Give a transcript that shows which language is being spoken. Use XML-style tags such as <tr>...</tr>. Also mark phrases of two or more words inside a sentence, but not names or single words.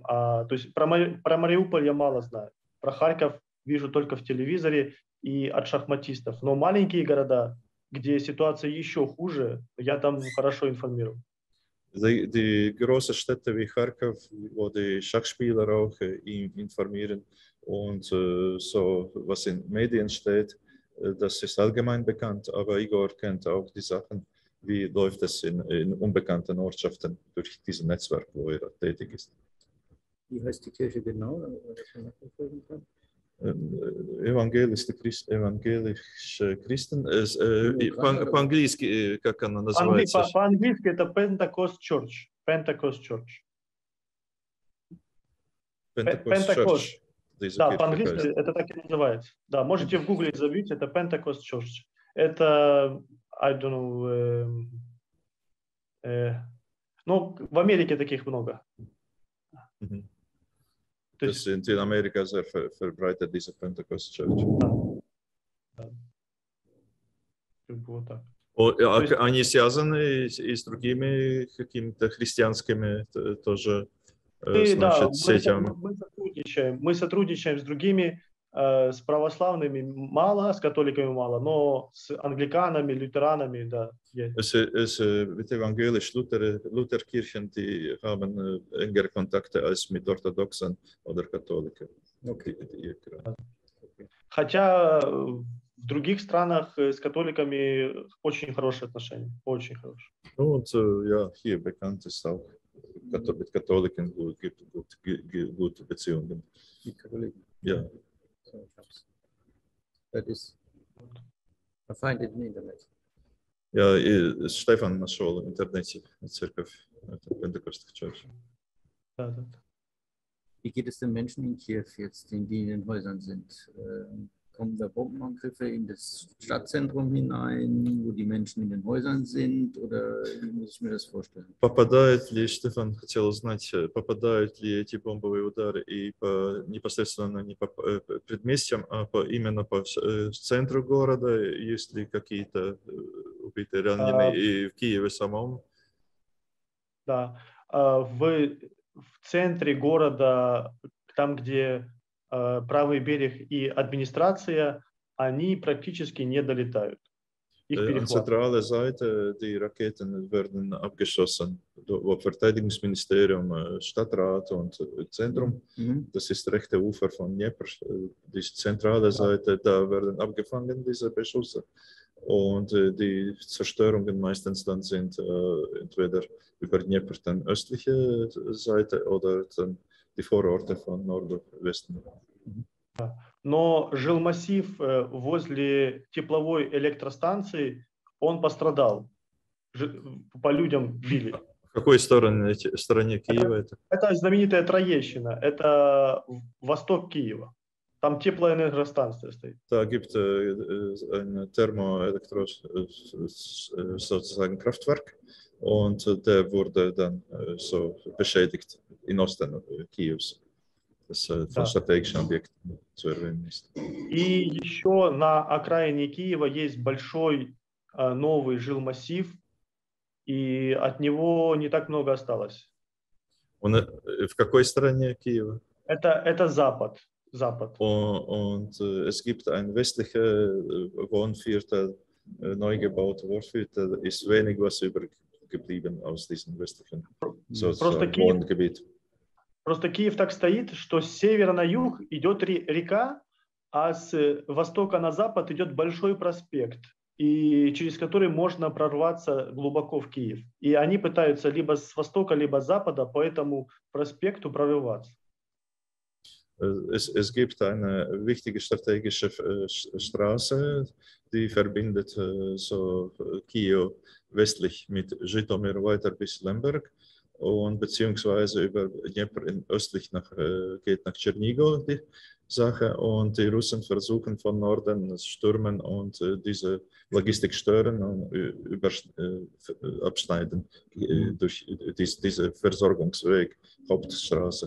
<ru>то есть про Мариуполь я мало знаю. Про Харьков вижу только в телевизоре и от шахматистов. Но маленькие города, где ситуация еще хуже, я там хорошо информирован.</ru> <de>Die großen Städte wie Kharkov, wo die Schachspieler auch informieren und so, was in Medien steht, das ist allgemein bekannt, aber Igor kennt auch die Sachen, wie läuft es in unbekannten Ortschaften durch dieses Netzwerk, wo er tätig ist. Wie heißt die Kirche genau? Evangelische Christen,</de> <ru>по-английски, как она называется? По-английски это Pentecost Church. Pentecost Church. Pentecost Church. Да, по-английски это так и называется. Да, можете в Гугле забить, это Pentecost Church. Это,</ru> <en>I don't know,</en> <ru>ну, в Америке таких много. То есть</ru> <de>in Amerika sehr verbreitet diese Pentecost Church.</de> <ru>Да. Вот так. Они связаны и с другими какими-то христианскими тоже, значит, сетями? Мы сотрудничаем с другими, с православными мало, с католиками мало, но с англиканами, лютеранами, да, есть.</ru> <de>Mit evangelisch-Lutherkirchen, die haben engere Kontakte als mit Orthodoxen oder Katholiken. Okay.</de> <ru>Хотя в других странах с католиками очень хорошие отношения, очень хорошие.</ru> <de>Und ja, hier bekannt ist auch, mit Katholiken gibt gute Beziehungen. Mit Katholiken? Ja. Das ist, man findet im Internet.</de> <ru>Ja, Stefan нашел в интернете церковь Pentecost Church. Да.</ru> <de>Wie geht es den Menschen in Kiew jetzt, die in den Häusern sind? Kommen da Bombenangriffe in das Stadtzentrum hinein, wo die Menschen in den Häusern sind? Oder wie muss ich mir das vorstellen?</de> <ru>Попадают ли, Штефан хотел узнать, попадают ли эти бомбовые удары и непосредственно не по предместьям, а именно по центру города? Есть ли какие-то убитые, раненые и в Киеве самом? Да. В центре города, там, где правый берег и администрация, они практически не долетают. Их</ru> <de>An zentrale Seite, die Raketen werden abgeschossen, wo Verteidigungsministerium, Stadtrat und Zentrum, das ist rechte Ufer von Dnieper, die zentrale Seite, da werden abgefangen diese Beschusse. Und die Zerstörungen meistens dann sind entweder über Dnieper dann östliche Seite oder dann die Vororte von Nord und Westen.</de> <ru>Но жилмассив возле тепловой электростанции, он пострадал. По людям били. В какой стороне Киева это? Это знаменитая Троещина, это восток Киева. Там теплоэнергостанция стоит.</ru> <de>Da gibt ein sozusagen Kraftwerk und der wurde dann so beschädigt in Osten Kievs. Das von strategischen Objekten zu erwähnen ist.</de> <ru>И еще на окраине Киева есть большой новый жилмассив, и от него не так много осталось. Und в какой стороне Киева? Это Запад.</ru> <de>Und es gibt ein westlicher Wohnviertel, neu gebaut Wohnviertel, ist wenig was übergeblieben aus diesem westlichen Wohngebiet.</de> <ru>Просто Киев так стоит, что с севера на юг идет река, а с востока на запад идет большой проспект, и через который можно прорваться глубоко в Киев. И они пытаются либо с востока, либо с запада по этому проспекту прорываться.</ru> <de>Es gibt eine wichtige strategische Straße, die verbindet so Kiew westlich mit Żytomir weiter bis Lemberg und beziehungsweise über Dnieper östlich geht nach Tschernigow die Sache und die Russen versuchen von Norden stürmen und diese Logistik stören und abschneiden durch diese Versorgungsweg, Hauptstraße.</de>